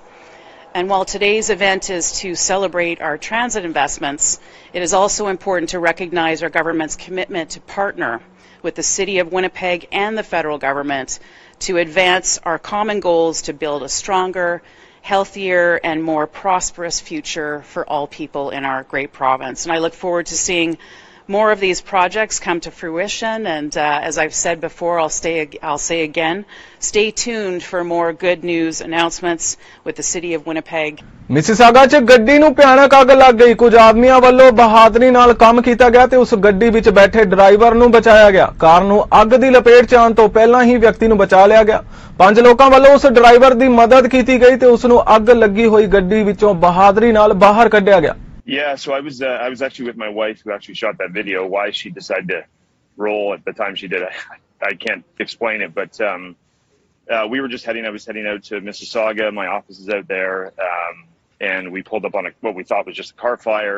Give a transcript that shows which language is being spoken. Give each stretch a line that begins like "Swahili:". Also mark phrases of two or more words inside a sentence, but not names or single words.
English: And while today's event is to celebrate our transit investments, it is also important to recognize our government's commitment to partner with the City of Winnipeg and the federal government to advance our common goals to build a stronger, healthier, and more prosperous future for all people in our great province. And I look forward to seeing more of these projects come to fruition, and as I've said before, I'll say again, stay tuned for more good news announcements with the City of Winnipeg.
Punjabi: ਮਿਸੀਸਾਗਾ ਚ ਗੱਡੀ ਨੂੰ ਭਿਆਨਕ ਅੱਗ ਲੱਗ ਗਈ। ਕੁਛ ਆਦਮੀਆਂ ਵਾਲੋਂ ਬਹਾਦਰੀ ਨਾਲ ਕੰਮ ਕੀਤਾ ਗਿਆ ਤੇ ਉਸ ਗੱਡੀ ਵਿਚ ਬੈਠੇ ਡਰਾਈਵਰ ਨੂੰ ਬਚਾਇਆ ਗਿਆ। ਕਾਰ ਨੂੰ ਅੱਗ ਦੀ ਲਪੇਟ ਚ ਆਉਣ ਤੋਂ ਪਹਿਲਾਂ ਹੀ ਵਿਅਕਤੀ ਨੂੰ ਬਚਾ ਲਿਆ ਗਿਆ। 5 ਲੋਕਾਂ ਵਾਲੋਂ ਉਸ ਡਰਾਈਵਰ ਦੀ ਮਦਦ ਕੀਤੀ ਗਈ ਤੇ ਉਸ ਨੂੰ ਅੱਗ ਲੱਗੀ ਹੋਈ ਗੱਡੀ ਵਿਚੋਂ ਬਹਾਦਰੀ ਨਾਲ ਬਾਹਰ ਕੱਢਿਆ ਗਿਆ।
English: Yeah, so I was actually with my wife who actually shot that video. Why she decided to roll at the time she did, I can't explain it. But we were just I was heading out to Mississauga. My office is out there, and we pulled up on what we thought was just a car fire.